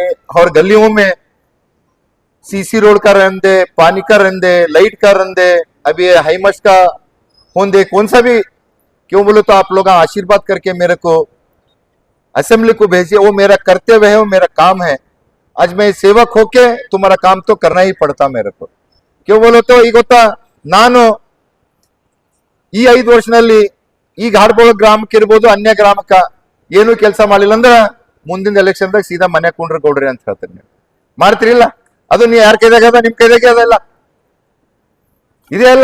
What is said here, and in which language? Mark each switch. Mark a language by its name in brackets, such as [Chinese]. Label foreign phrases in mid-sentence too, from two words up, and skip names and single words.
[Hindi] और गलियों में सीसी रोड का रंदे, पानी का रंदे, लाइट का रंदे, अभी हाईमस्ट का होंदे, कौन सा भी क्यों बोले तो आप लोग आशीर्वाद करके मेरे को असेंबली को भेजिए. वो मेरा कर्तव्य है, वो मेरा काम है. आज मैं सेवक होके तुम्हारा काम तो करना ही पड़ता मेरे को. क्यों बोलो तो [Kannada] ಈಗ ಗೊತ್ತಾ, ನಾನು ಈ 5 ವರ್ಷದಲ್ಲಿ ಈ ಘಾಟಬೋಳ ಗ್ರಾಮಕ್ಕೆ ಇರ್ಬೋದು ಅನ್ಯ ಗ್ರಾಮಕ್ಕ ಏನು ಕೆಲಸ ಮಾಡಲಿಲ್ಲ ಅಂದ್ರೆ ಮುಂದಿನ ಎಲೆಕ್ಷನ್ದಾಗ ಸೀದಾ ಮನೆ ಕುಂಡ್ರ ಕೊಡ್ರಿ ಅಂತ ಹೇಳ್ತೀನಿ. ನೀವು ಮಾಡ್ತೀರಿಲ್ಲ? ಅದು ನೀವು ಯಾರ ಕೈದಾಗ ಅದ, ನಿಮ್ ಕೈದಾಗ ಅದಲ್ಲ, ಇದೇ ಅಲ್ಲ.